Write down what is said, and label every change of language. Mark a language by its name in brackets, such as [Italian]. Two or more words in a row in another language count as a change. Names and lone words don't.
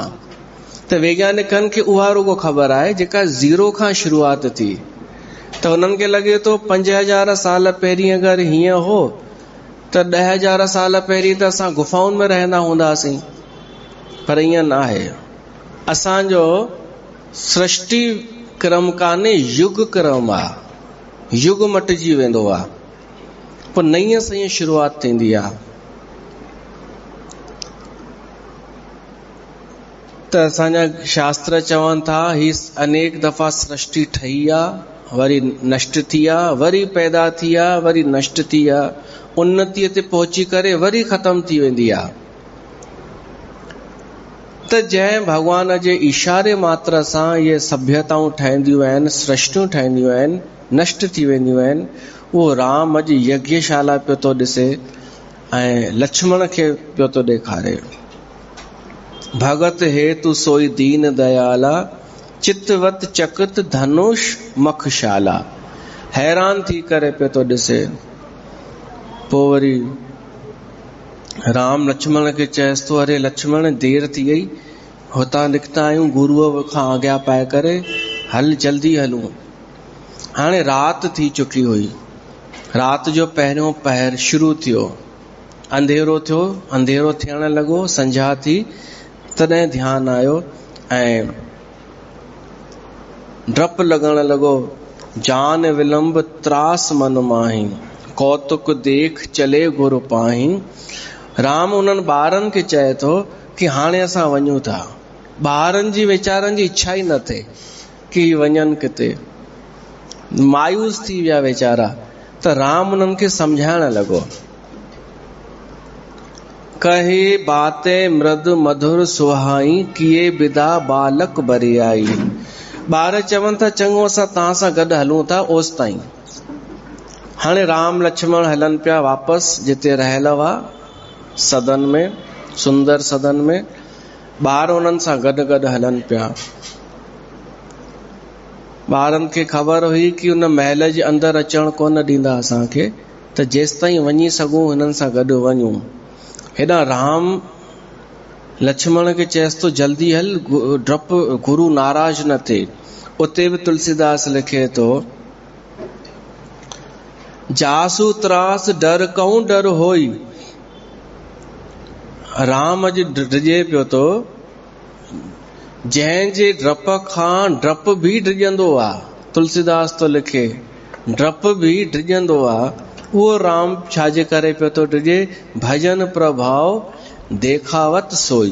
[Sindhi] त वैज्ञानिकनि खे उहा रुगो ख़बर आहे जेका ज़ीरो खां शुरूआत थी। त हुननि खे लॻे थो 5000 साल पहिरीं अगरि हीअं हो त 10,000 साल पहिरीं त असां गुफ़ाउनि में रहंदा हूंदासीं, पर ईअं न आहे। असांजो सृष्टि क्रम कान्हे, युग क्रम आहे। युग मटिजी वेंदो आहे, पोइ नईं सईं शुरूआत थींदी आहे। त असांजा शास्त्र चवनि था ही अनेक दफ़ा सृष्टि ठही आहे, वरी नष्ट थी आहे, वरी पैदा थी आहे, वरी नष्ट थी आहे, उन्नतीअ ते पहुची करे वरी ख़त्म थी वेंदी आहे। त जंहिं भॻवान जे इशारे मात्र सां इहे सभ्यताऊं ठहंदियूं आहिनि, सृष्टियूं ठहंदियूं आहिनि, नष्ट थी वेंदियूं आहिनि, उहो राम अॼु यज्ञशाला पियो थो ॾिसे ऐं लक्ष्मण खे पियो थो ॾेखारे। [Awadhi] भगत हेतु सोई दीन दयाला, चितवत चकित धनुष मखशाला। [Sindhi] हैरान थी करे पियो थो ॾिसे। पोइ वरी राम लक्ष्मण खे चएसि थो, अरे लक्ष्मण देर थी वई, हुतां निकिता आहियूं गुरुअ खां आज्ञा पाए करे, हल जल्दी हलूं। हाणे राति थी चुकी हुई, राति जो पहिरियों पहर शुरू थियो, अंधेरो थियो, अंधेरो थियण लॻो, संझा थी। तॾहिं ध्यानु आयो ऐं डपु लॻण लॻो, [Awadhi] जान विलंब त्रास मन माही, कौतुक देख चले गुरु पाही। [Sindhi] राम उन्हनि ॿारनि खे चए थो कि हाणे असां वञूं था। ॿारनि जी वीचारनि जी इच्छा ई न थिए कि वञनि किथे, मायूस थी विया वीचारा। त राम उन्हनि खे सम्झाइण लॻो, [Awadhi] कहे बातें मृदु मधुर सुहाई, किए बिदा बालक बरियाई। [Sindhi] ॿार चवनि था चङो असां तव्हां सां गॾु हलूं था ओसि ताईं। हाणे राम लक्ष्मण हलनि पिया वापसि जिते रहियल हुआ, सदन में, सुंदर सदन में। ॿार उन्हनि सां गॾु गॾु हलनि पिया। ॿारनि खे ख़बर हुई कि उन महल जे अंदरि अचणु कोन ॾींदा असांखे, त जेसि ताईं वञी सघूं हिननि सां गॾु वञूं। हेॾा राम लक्ष्मण खे चएसि थो जल्दी हल, डपु गुरु नाराज़ न थिए। उते बि तुलसीदास लिखे थो, [Awadhi] जासू त्रास डर कऊं डर होई। [Sindhi] राम अॼु डिॼे पियो थो, जंहिंजे डप खां डप बि डिॼंदो आहे। तुलसीदास तो लिखे डप बि डिॼंदो आहे, उहो राम छाजे करे पियो थो डिॼे, [Awadhi] भजन प्रभाव देखावत सोई।